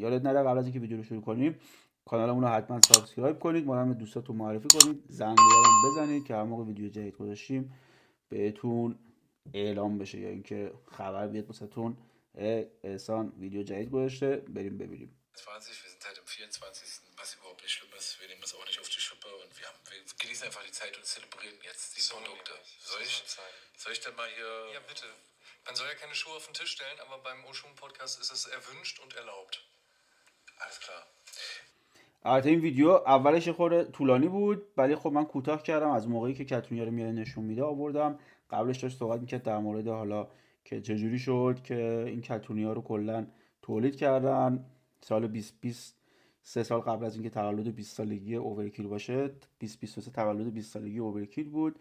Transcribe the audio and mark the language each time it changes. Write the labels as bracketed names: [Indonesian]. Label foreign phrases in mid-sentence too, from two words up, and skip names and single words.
[Persian] یادت نره قبل از اینکه ویدیو رو شروع کنیم کانالمون رو حتما سابسکرایب کنید، ما رو به دوستاتون معرفی کنید، زنگ بزنید که هر موقع ویدیو جدید گذاشتیم بهتون اعلام بشه یا اینکه خبر بیاد واسهتون احسان ویدیو جدید گذاشته. بریم ببینیم. [German] 20, wir sind halt im 24. Was überhaupt nicht schlimm ist. Wir nehmen das auch nicht auf die Schippe und wir genießen einfach die Zeit und zelebrieren jetzt die Produkte. Soll ich denn mal hier... Ja, bitte. Man soll ja keine Schuhe auf den Tisch stellen, aber beim Oshun-Podcast ist es erwünscht und erlaubt. Alles klar. [Persian] البته این ویدیو اولش یه خورده طولانی بود، ولی خب من کوتاه کردم، از موقعی که کتونیا رو میاره نشون میده آوردم. قبلش داشت صحبت میکرد در مورد حالا که چجوری شد که این کتونیا رو کلا تولید کردن. سال 2020، 3 سال قبل از اینکه تولد 20 سالگی اوورکیل باشه، 2023 تولد 20 سالگی اوورکیل بود.